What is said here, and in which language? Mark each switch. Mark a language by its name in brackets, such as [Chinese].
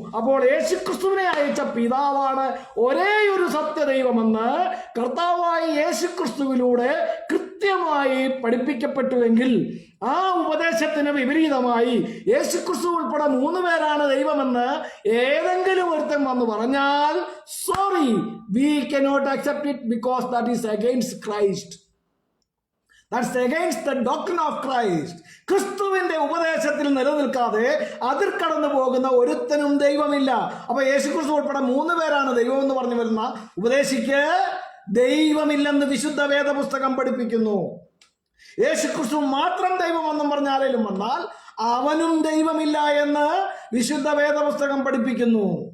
[Malayalam] അപ്പോൾ യേശുക്രിസ്തുവിനെ അയച്ച പിതാവാണ് ഒരേ ഒരു സത്യദൈവമെന്ന് കർത്താവായ യേശുക്രിസ്തുവിലൂടെ കൃത്യമായി പഠിപ്പിക്കപ്പെട്ടുവെങ്കിൽ ആ ഉപദേശത്തിന് വിപരീതമായി യേശുക്രിസ്തു ഉൾപ്പെടെ 3 പേരാണ് ദൈവമെന്ന് ഏതെങ്കിലും ഒരുത്തൻ വന്ന് പറഞ്ഞാൽ, [English] Sorry, we cannot accept it because that is against Christ. That's against the doctrine of Christ. [Malayalam] ക്രിസ്തുവിന്റെ ഉപദേശത്തിൽ നിലനിൽക്കാതെ അതിർ കടന്നു പോകുന്ന ഒരുത്തനും ദൈവമില്ല. അപ്പൊ യേശുക്രിസ്തു ഉൾപ്പെടെ 3 പേരാണ് ദൈവം എന്ന് പറഞ്ഞു വരുന്ന ഉപദേശിക്ക് ദൈവമില്ലെന്ന് വിശുദ്ധ വേദപുസ്തകം പഠിപ്പിക്കുന്നു. യേശുക്രിസ്തു മാത്രം ദൈവമെന്നും പറഞ്ഞാലും വന്നാൽ അവനും ദൈവമില്ല എന്ന് വിശുദ്ധ വേദപുസ്തകം പഠിപ്പിക്കുന്നു.